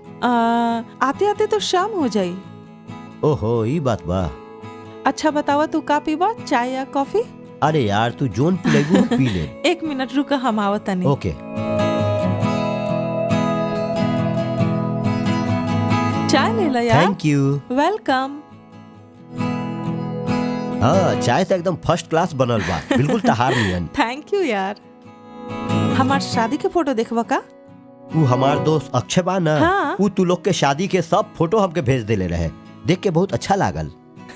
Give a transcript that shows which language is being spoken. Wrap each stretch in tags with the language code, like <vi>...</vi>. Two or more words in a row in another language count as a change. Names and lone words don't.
<bho>आते आते तो शाम हो जाई। ओहो, ये बात बा। अच्छा बतावा, तू का पीबा, चाय या कॉफी? अरे यार, तू जोन पिलेबू पी ले। 1 मिनट रुका, हम आवत नहीं। ओके। चाय ले ला यार।</bho> <en>Thank you.</en> <bho>वेलकम। हाँ, चाय तो एकदम</bho> <en>first class</en> <bho>बनल बा, बिल्कुल तहार नियन।</bho> <en>Thank you यार।</en> <bho>हमार शादी के फोटो देखवा का? वो हमार दोस्त अक्षय बा ना, हाँ। वो तू लोग के शादी के सब फोटो हमके भेज देले रहे। देख के बहुत अच्छा लागल।</bho>